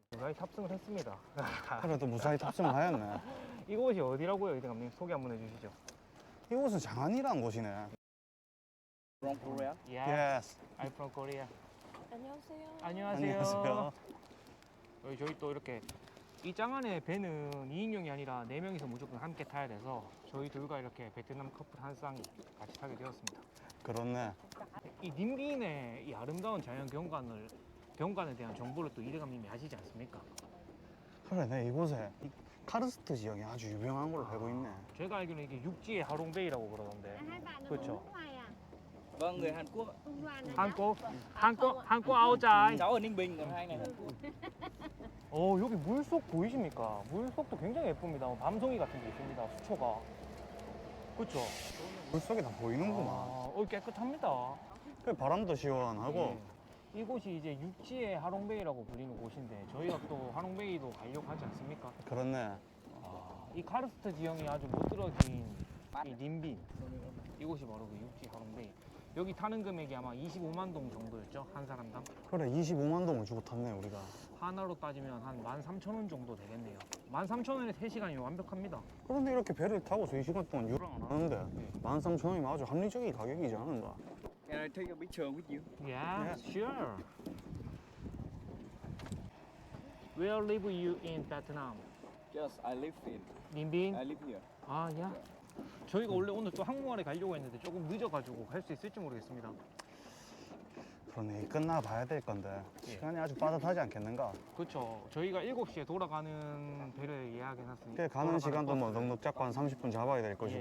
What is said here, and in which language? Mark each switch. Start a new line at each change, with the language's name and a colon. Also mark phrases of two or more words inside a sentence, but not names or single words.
Korean: 무사히 탑승을 했습니다. 그래도 무사히 탑승을 하였네. 이곳이 어디라고요, 이대감님? 소개 한번 해주시죠. 이곳은 장안이라는 곳이네.
English: From Korea? Yes. I'm from Korea.
Korean: 안녕하세요. 안녕하세요. 저희 또 이렇게 이 짱안의 배는 2인용이 아니라 4명이서 무조건 함께 타야 돼서 저희 둘과 이렇게 베트남 커플 한 쌍이 같이 타게 되었습니다. 그렇네. 이 님빈의 이 아름다운 자연 경관에 대한 정보를 또 이대감님이 아시지 않습니까? 그래, 내 이곳에 이 카르스트 지역이 아주 유명한 걸로 알고 있네. 제가 알기로는 이게 육지의 하롱베이라고 그러던데.
Vietnamese: Hai bạn là
Korean: 그렇죠.
Vietnamese: người nước ngoài à? Vâng, người Hàn Quốc. Công đoàn là
Korean: 한국 아우자이.
Vietnamese: Cháu ở Ninh Bình, còn hai này Hàn Quốc.
Korean: 여기 물속 보이십니까? 물속도 굉장히 예쁩니다. 밤송이 같은 게 있습니다. 수초가. 그렇죠? 물속이 다 보이는구만. 깨끗합니다. 그 바람도 시원하고. 예. 이곳이 이제 육지의 하롱베이라고 불리는 곳인데 저희가 또 하롱베이도 가려고 하지 않습니까? 그렇네. 이 카르스트 지형이 아주 못들어진 이 님빈, 이곳이 바로 그 육지 하롱베이. 여기 타는 금액이 아마 25만 동 정도였죠, 한 사람당. 그래, 25만 동을 주고 탔네, 우리가. 하나로 따지면 한 13,000원 정도 되겠네요. 13,000원에 3시간이면 완벽합니다. 그런데 이렇게 배를 타고 3시간 동안 유랑 안 하는데 네. 13,000원이면 아주 합리적인 가격이지 않은가?
English: Can I take a picture with you? Yeah, sure. Where live you in Vietnam? Yes, I live in.
Korean: 님빈?
English: I live here.
Korean: 야. 저희가 원래 오늘 또 한국말에 가려고 했는데 조금 늦어가지고 갈 수 있을지 모르겠습니다. 그러네, 끝나 봐야 될 건데 시간이 아주 빠듯하지 않겠는가? 그렇죠. 저희가 7시에 돌아가는 배를 예약해놨으니까. 그 가는 시간도 뭐 넉넉 잡고 한 30분 잡아야 될 것이고.